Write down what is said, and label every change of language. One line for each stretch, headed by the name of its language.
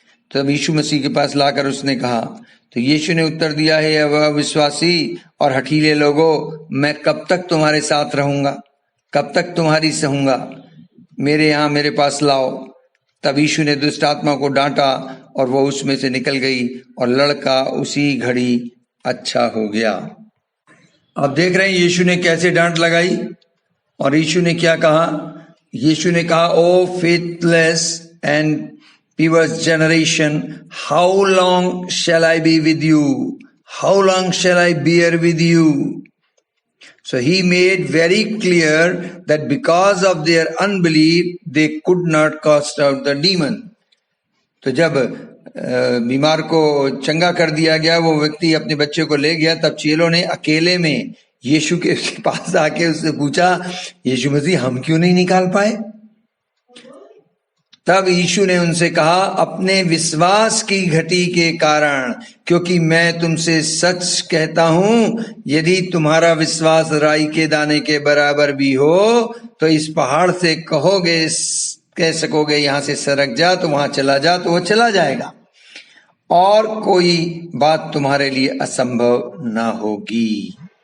Hindi: तब यीशु मसीह के पास लाकर उसने कहा, तो यीशु ने उत्तर दिया, है अविश्वासी और हठीले लोगों, मैं कब तक तुम्हारे साथ रहूंगा, कब तक तुम्हारी सहूंगा, मेरे यहाँ मेरे पास लाओ। तब यीशु ने दुष्ट आत्मा को डांटा और वो उसमें से निकल गई और लड़का उसी घड़ी अच्छा हो गया। आप देख रहे हैं यीशु ने कैसे डांट लगाई, और यीशु ने क्या कहा? यीशु ने कहा,
English: O faithless and perverse generation, how long shall I be with you? How long shall I bear with you? So he made very clear that because of their unbelief, they could not cast out the demon.
Hindi: तो जब बीमार को चंगा कर दिया गया, वो व्यक्ति अपने बच्चे को ले गया, तब चेलों ने अकेले में यीशु के पास आके उससे पूछा, यीशु मसीह हम क्यों नहीं निकाल पाए? तब यीशु ने उनसे कहा, अपने विश्वास की घटी के कारण, क्योंकि मैं तुमसे सच कहता हूं, यदि तुम्हारा विश्वास राई के दाने के बराबर भी हो तो इस पहाड़ से कहोगे, कह सकोगे यहां से सरक जा तो वहां चला जा, तो वो चला जाएगा, और कोई बात तुम्हारे लिए असंभव ना होगी।